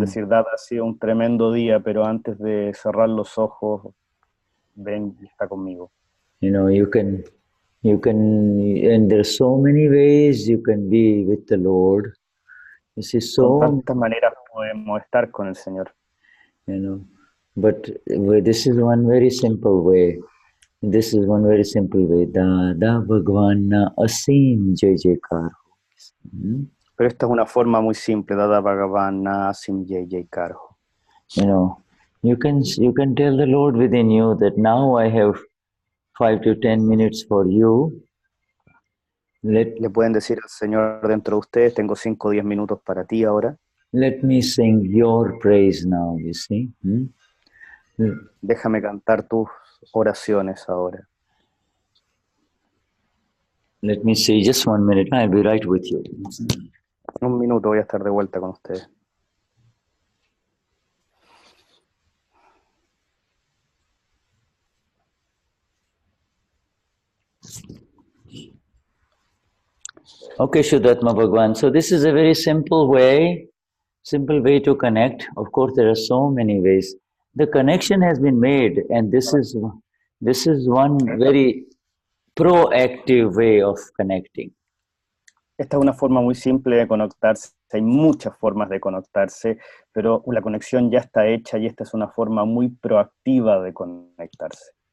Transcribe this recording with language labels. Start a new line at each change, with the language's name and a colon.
Spanish: decir, Dada, ha sido un tremendo día, pero antes de cerrar los ojos, ven y está conmigo.
English: you know, you can, and there's so many ways you can be with the Lord. You see,
Spanish: Con
English: so,
Spanish: tantas maneras podemos estar con el Señor.
English: you know, but this is one very simple way. This is one very simple way.
Gujarati: Dada Bhagwan na asim jai jaikar.
Spanish: Pero esta es una forma muy simple.
Gujarati: Dada Bhagavan Asim Jai Jaikar.
English: You know, you can tell the Lord within you that now I have 5 to 10 minutes for you.
Spanish: Le pueden decir al Señor dentro de ustedes, tengo 5 o 10 minutos para ti ahora.
English: Let me sing your praise now, you see.
Spanish: Déjame cantar tus oraciones ahora.
English: Let me see, just 1 minute, I'll be right with you.
Spanish: En un minuto voy a estar de vuelta con ustedes.
English: Okay, Shuddhatma Bhagwan. So this is a very simple way to connect. Of course, there are so many ways. The connection has been made, and this is one very proactive way of connecting.
Spanish: Esta es una forma muy simple de conectarse. Hay muchas formas de conectarse, pero la conexión ya está hecha y esta es una forma muy proactiva de conectarse.